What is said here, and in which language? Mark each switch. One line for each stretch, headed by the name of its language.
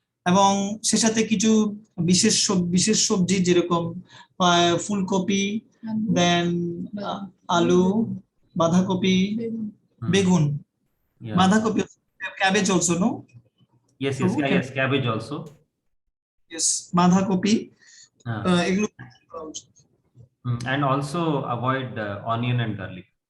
Bangla: এবং সে সাথে কিছু বিশেষ সবজি যেরকম ফুলকপি, দেন আলু, বাঁধাকপি, বেগুন,
English: Yeah. বাঁধাকপি, cabbage also, no? Yes, yes, cabbage also.
Bangla: Yes, বাঁধাকপি, এগুলো করা উচিত।
English: And also avoid onion and garlic.